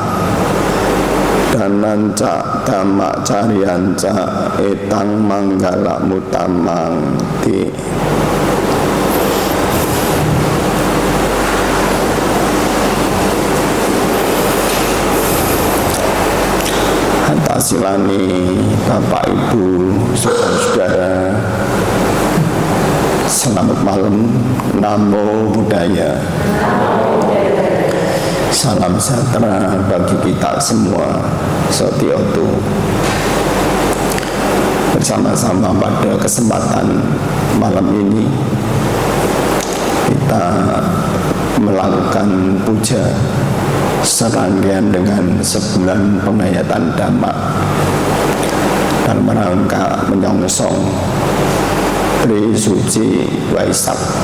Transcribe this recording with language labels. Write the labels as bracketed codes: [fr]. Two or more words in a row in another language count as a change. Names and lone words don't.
[pi] Dananca dhamma caryanca etang manggala mutamang ti. [id] Hatasilani Bapak Ibu saudara-saudara, selamat malam. [pi] Namo Buddhaya. [id] Salam sejahtera bagi kita semua. [pi] Sotiotu. [id] Bersama-sama pada kesempatan malam ini kita melakukan puja serangkaian dengan sebulan penghayatan Dhamma dalam rangka menyongsong Tri Suci Waisak,